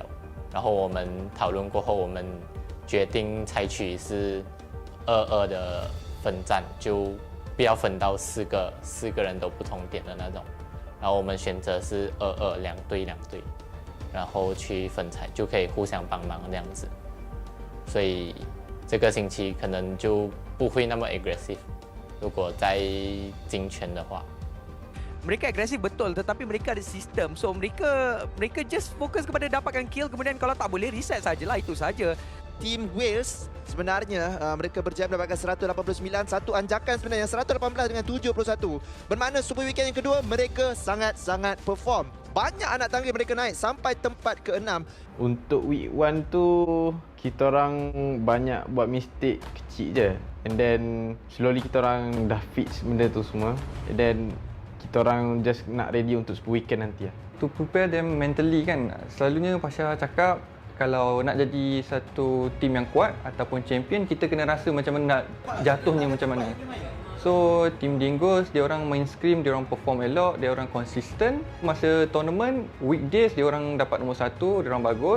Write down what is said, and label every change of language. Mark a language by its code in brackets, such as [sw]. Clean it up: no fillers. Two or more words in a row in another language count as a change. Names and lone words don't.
[zh] 然后我们讨论过后，我们决定采取是2-2的分战，就不要分到4个人都不同点的那种。然后我们选择是2-2，2队，然后去分彩，就可以互相帮忙这样子。所以这个星期可能就不会那么 aggressive， 如果在精圈的话。 [ms] Mereka agresif betul, tetapi mereka ada sistem. So mereka just fokus kepada dapatkan kill, kemudian kalau tak boleh reset sajalah, itu saja. Tim Wales sebenarnya mereka berjaya mendapatkan 189, satu anjakan sebenarnya 118 dengan 71. Bermakna Super Weekend yang kedua mereka sangat-sangat perform. Banyak anak tangga mereka naik sampai tempat ke-6. Untuk week 1 tu kita orang banyak buat mistake kecil je. [en] And then [ms] slowly kita orang dah fix benda tu semua. [en] And then [ms] kita orang just nak ready untuk Super Weekend nanti lah. [en] To prepare them mentally [ms] kan, selalunya Pasha cakap kalau nak jadi satu tim yang kuat ataupun champion, kita kena rasa macam mana nak jatuhnya macam mana. So tim Dingoes, dia orang main scrim, dia orang perform elok, dia orang konsisten. Masa tournament, weekdays dia orang dapat nombor 1, dia orang bagus.